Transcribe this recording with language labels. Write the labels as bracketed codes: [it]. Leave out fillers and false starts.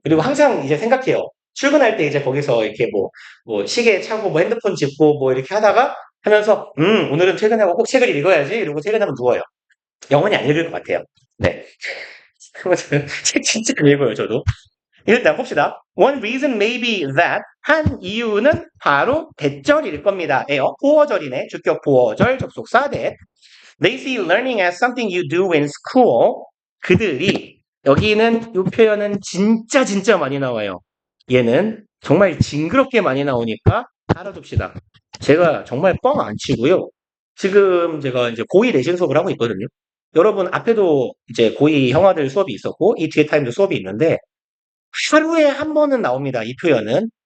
[ko] 그리고 항상 이제 생각해요. 출근할 때 이제 거기서 이렇게 뭐 시계 차고 뭐 핸드폰 짚고 뭐 이렇게 하다가 하면서 오늘은 퇴근하고 꼭 책을 읽어야지 이러고 퇴근하면 누워요. 영원히 안 읽을 것 같아요. 네. 책 진짜 읽어요, 저도. 일단 봅시다. [en] One reason may be that [ko] 한 이유는 바로 대절일 겁니다. 에요. 보어절이네. 주격 보어절 접속사 that. [en] They see learning as something you do in school. [ko] 그들이 여기는 이 표현은 진짜 많이 나와요. 얘는 정말 징그럽게 많이 나오니까 알아둡시다. 제가 정말 뻥 안 치고요. 지금 제가 이제 고2 내신 수업을 하고 있거든요. 여러분 앞에도 이제 고2 형아들 수업이 있었고 이 뒤에 타임도 수업이 있는데 하루에 한 번은 나옵니다. 이 표현은.